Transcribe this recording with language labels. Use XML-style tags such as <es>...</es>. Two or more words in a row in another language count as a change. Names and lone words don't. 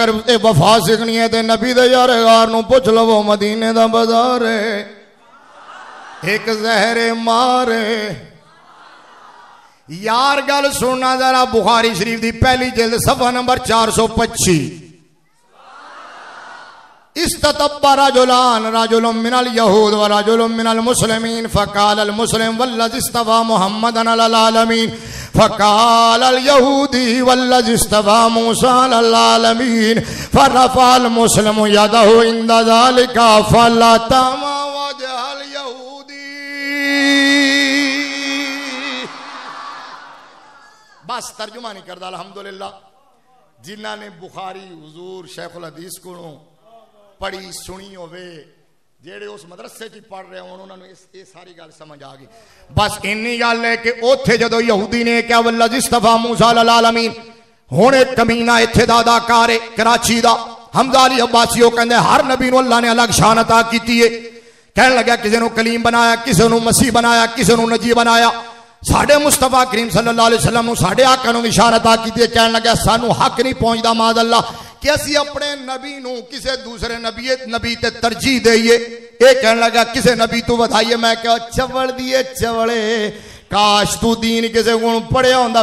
<pa>اگر یہ وفا سیکھنی ہے تو نبی دے یارِغار نوں پچھ لوو، مدینے دا بازار ہے، ایک جہرے مارے. یار گل سننا ذرا، بخاری شریف دی پہلی جلد صفحہ نمبر 425.</pa> <ar>استبّ رجلان, رجل من اليهود ورجل من المسلمين، فقال المسلم والذي اصطفى محمدا على العالمين، فقال اليهودي والذي اصطفى موسى على العالمين، فرفع المسلم يده عند ذلك فلطم وجه اليهودي.</ar> <pa>بس ترجمہ نہیں کردا. الحمدللہ جنہاں نے بخاری حضور شیخ الحدیث کو پڑھی سنی ہووے، جیہڑے اس مدرسے چ پڑھ رہے ہون انہوں نے یہ ساری گل سمجھ آ گئی. بس اِنی گل ہے کہ اوتھے جدوں یہودی نے کیا</pa> <ar>والذي اصطفى موسى على العالمين,</ar> <pa>ہن اک کمینہ اتھے دا اداکار ہے کراچی دا، حمزہ علی عباسی، وہ کہندے ہر نبی نوں اللہ نے الگ شان عطا کیتی ہے. کہن لگیا کسے نوں کلیم بنایا، کسے نوں مسیح بنایا، کسے نوں نجی بنایا. ساڈے مصطفیٰ کریم</pa> <ar>صلى الله عليه وسلم</ar> <pa>نوں ساڈے آقا نوں اشارہ عطا کیتی ہے. کہن لگیا سانوں حق نہیں پہنچدا</pa> <ar>معاذ الله</ar> <pa>کہ اسی اپنے نبی نوں کسے دوسرے نبی تے ترجیح دیئیے. یہ کہن لگا کسے نبی توں ودھائیے۔ میں کیا چول دیے چولے، کاش توں دین کسے کو پڑھیا ہوندا.</pa>